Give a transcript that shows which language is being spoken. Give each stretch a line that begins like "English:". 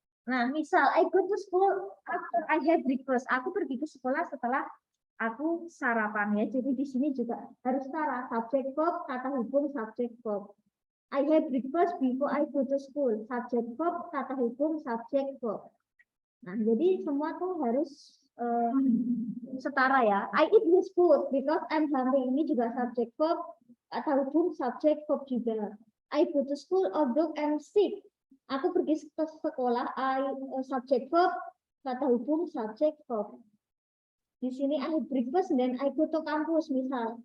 Indonesian: Nah, misal
English: I go to school after I have breakfast.
Indonesian: Aku pergi ke sekolah setelah aku sarapan ya. Jadi di sini juga harus setara subject verb, kata hubung subject verb.
English: I have breakfast before I go to school.
Indonesian: Subject verb, kata hubung subject verb. Nah, jadi semua tuh harus setara ya.
English: I eat this food because I'm hungry.
Indonesian: Ini juga subject verb, kata hubung subject verb juga.
English: I go to school although I'm sick.
Indonesian: Aku pergi ke sekolah. I subject verb, kata hubung subject verb. Di sini
English: I have breakfast
Indonesian: dan
English: I go to
Indonesian: kampus misal.